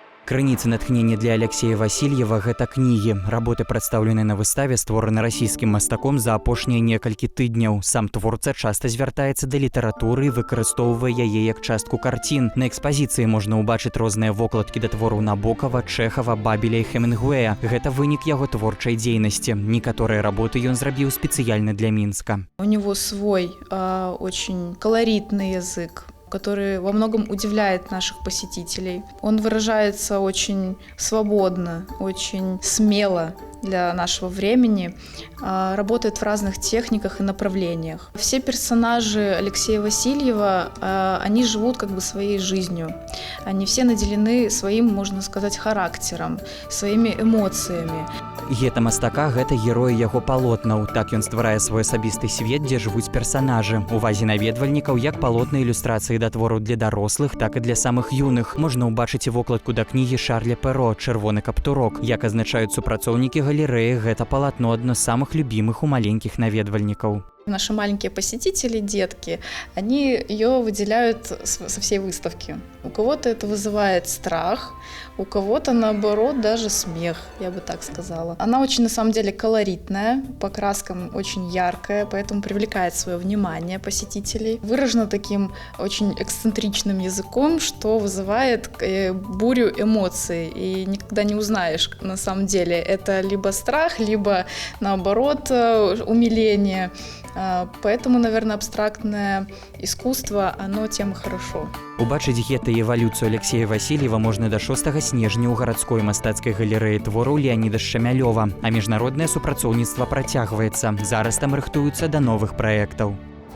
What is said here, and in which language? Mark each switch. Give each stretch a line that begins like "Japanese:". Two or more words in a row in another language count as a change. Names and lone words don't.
Belarusian: Крыніцы натхнення для Алексея Васильева – гэта кнігі. Работы, прадстаўленыя на выставе, створаны расійскім мастаком за апошнія некалькі тыдняў. Сам творца часта звяртаецца да літаратуры і выкарыстоўвае яе як частку карцін. На экспазіцыі можна ўбачыць розныя вокладкі да твораў Набокава, Чэхава, Бабеля і Хемінгуэя. Гэта вынік яго творчай дзейнасці. Некаторыя работы ён зрабіў спецыяльна для Мінска.
Russian: У него свой очень колоритный язык, который во многом удивляет наших посетителей. Он выражается очень свободно, очень смело для нашего времени, работает в разных техниках и направлениях. Все персонажи Алексея Васильева, они живут как бы своей жизнью. Они все наделены своим, можно сказать, характером, своими эмоциями.
Belarusian: Гета мастака – гэта героі яго палотнаў. Так ён стварае свой асабісты свет, дзе жывуць персанажы. Увазе наведвальнікаў як палотны ілюстрацыі да твораў для дарослых, так і для самых юных. Можна ўбачыць і вокладку да кнігі Шарля Перо «Чырвоны каптурок». Як азначаюць супрацоўнікі галерэі, гэта палатно адно з самых любімых у маленькіх наведвальнікаў.
Russian: Наши маленькие посетители, детки, они ее выделяют со всей выставки. У кого-то это вызывает страх, у кого-то, наоборот, даже смех, я бы так сказала. Она очень, на самом деле, колоритная, по краскам очень яркая, поэтому привлекает свое внимание посетителей. Выражена таким очень эксцентричным языком, что вызывает бурю эмоций. И никогда не узнаешь, на самом деле, это либо страх, либо, наоборот, умиление. Поэтому, наверное, абстрактное искусство, оно тем и хорошо.
Belarusian: Убачыць гэта і эвалюцыю Алексея Васильева можна да 6 снежня ў гарадской мастацкай галерэі твораў Леаніда Шчамялёва. А міжнароднае супрацоўніцтва працягваецца. Зараз там рыхтуюцца да новых праектаў.